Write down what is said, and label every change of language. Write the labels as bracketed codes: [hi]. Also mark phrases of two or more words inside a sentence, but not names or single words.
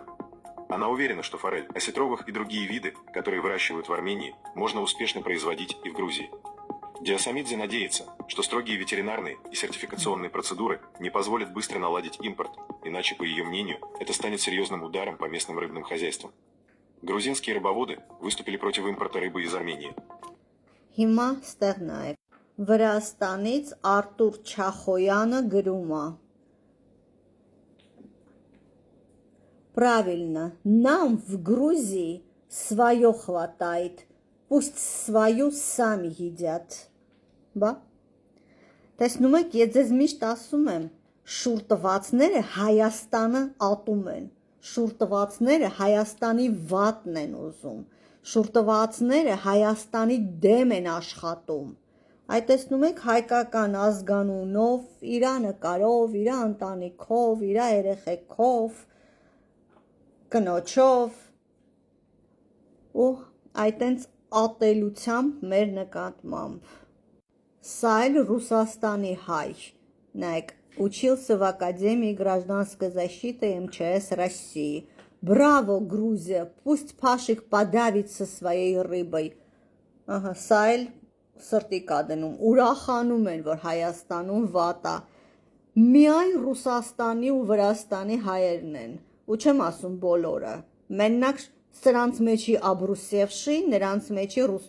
[ru] Она уверена, что форель, осетровых и другие виды, которые выращивают в Армении, можно успешно производить и в Грузии. Диасамидзе надеется, что строгие ветеринарные и сертификационные процедуры не позволят быстро наладить импорт, иначе, по ее мнению, это станет серьезным ударом по местным рыбным хозяйствам. Грузинские рыбоводы выступили против импорта рыбы из Армении. [hy] Հիմա ստեղ նայեք, Վրաստանից Արտուր Չախոյանը գրում է. [ru] Правильно, нам в Грузии свое хватает, пусть свою сами едят. [hy] Բա, տեսնում եք, ես ձեզ միշտ ասում եմ, շուռ տվածները Հայաստանը ատում են, շուռ տվածները Հայաստանի վատն են ուզում, շուռ տվածները Հայաստանի դեմ են աշխատում։ Այդ տեսնում եք հայկական ազգանունով, իր նկարով, իր ընտանիքով, իր երեխեքով, կնոջով ու այտենց ատելությամբ մեր նկատմամբ։ Սա էլ Ռուսաստանի հայ, նայեք, [ru] учился в Академии гражданской защиты МЧС России. Браво, Грузия, пусть Пашик подавится своей рыбой. [hy] Ահա, սա էլ սրտի կա դնում, ուրախանում են, որ Հայաստանում վատ է։ Միայն Ռուսաստանի ու Վրաստանի հայերն են, ու չեմ ասում բոլորը։ Մենակ սրանց մեջի աբրուսևշի, նրանց մեջի